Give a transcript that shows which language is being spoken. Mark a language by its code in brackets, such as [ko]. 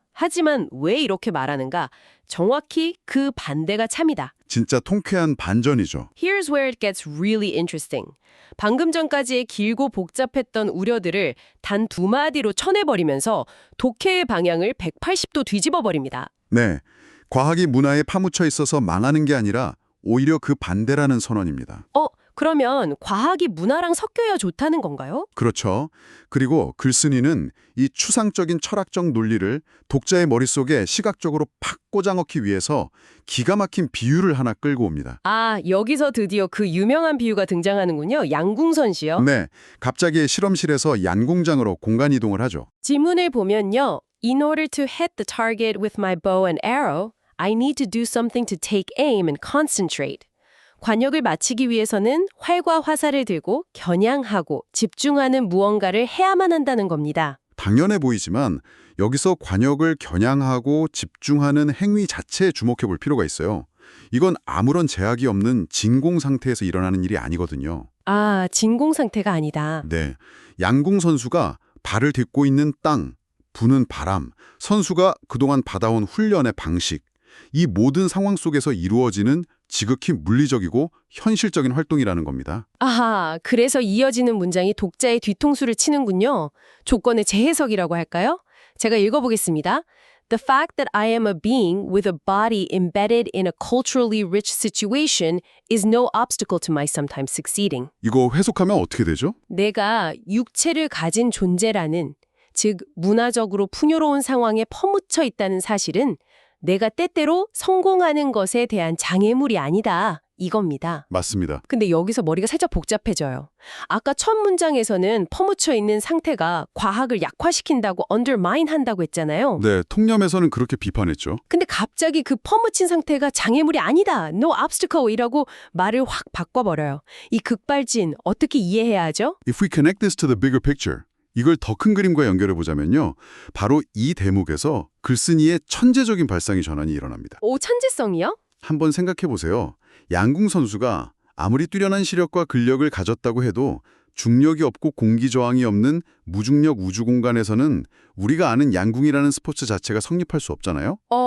[ko] 하지만 왜 이렇게 말하는가? 정확히 그 반대가 참이다. 진짜 통쾌한 반전이죠. [en] Here's where it gets really interesting. [ko] 방금 전까지의 길고 복잡했던 우려들을 단 두 마디로 쳐내버리면서 독해의 방향을 180도 뒤집어버립니다. 네, 과학이 문화에 파묻혀 있어서 망하는 게 아니라 오히려 그 반대라는 선언입니다. 그러면 과학이 문화랑 섞여야 좋다는 건가요? 그렇죠. 그리고 글쓴이는 이 추상적인 철학적 논리를 독자의 머릿속에 시각적으로 팍 꽂아넣기 위해서 기가 막힌 비유를 하나 끌고 옵니다. 아, 여기서 드디어 그 유명한 비유가 등장하는군요. 양궁선시요. 네, 갑자기 실험실에서 얀공장으로 공간 이동을 하죠. 지문을 보면요. [en] In order to hit the target with my bow and arrow, I need to do something to take aim and concentrate. [ko] 관역을 맞히기 위해서는 활과 화살을 들고 겨냥하고 집중하는 무언가를 해야만 한다는 겁니다. 당연해 보이지만 여기서 관역을 겨냥하고 집중하는 행위 자체에 주목해 볼 필요가 있어요. 이건 아무런 제약이 없는 진공 상태에서 일어나는 일이 아니거든요. 아, 진공 상태가 아니다. 네, 양궁 선수가 발을 딛고 있는 땅, 부는 바람, 선수가 그동안 받아온 훈련의 방식, 이 모든 상황 속에서 이루어지는 지극히 물리적이고 현실적인 활동이라는 겁니다. 아하, 그래서 이어지는 문장이 독자의 뒤통수를 치는군요. 조건의 재해석이라고 할까요? 제가 읽어보겠습니다. [en] The fact that I am a being with a body embedded in a culturally rich situation is no obstacle to my sometimes succeeding. [ko] 이거 해석하면 어떻게 되죠? 내가 육체를 가진 존재라는, 즉 문화적으로 풍요로운 상황에 퍼묻혀 있다는 사실은 내가 때때로 성공하는 것에 대한 장애물이 아니다. 이겁니다. 맞습니다. 근데 여기서 머리가 살짝 복잡해져요. 아까 첫 문장에서는 퍼묻혀 있는 상태가 과학을 약화시킨다고 undermine 한다고 했잖아요. 네, 통념에서는 그렇게 비판했죠. 근데 갑자기 그 퍼묻힌 상태가 장애물이 아니다. No obstacle이라고 말을 확 바꿔버려요. 이 급발진 어떻게 이해해야 하죠? [en] If we connect this to the bigger picture, [ko] 이걸 더 큰 그림과 연결해 보자면요. 바로 이 대목에서 글쓴이의 천재적인 발상의 전환이 일어납니다. 오, 천재성이요? 한번 생각해 보세요. 양궁 선수가 아무리 뛰어난 시력과 근력을 가졌다고 해도 중력이 없고 공기 저항이 없는 무중력 우주 공간에서는 우리가 아는 양궁이라는 스포츠 자체가 성립할 수 없잖아요.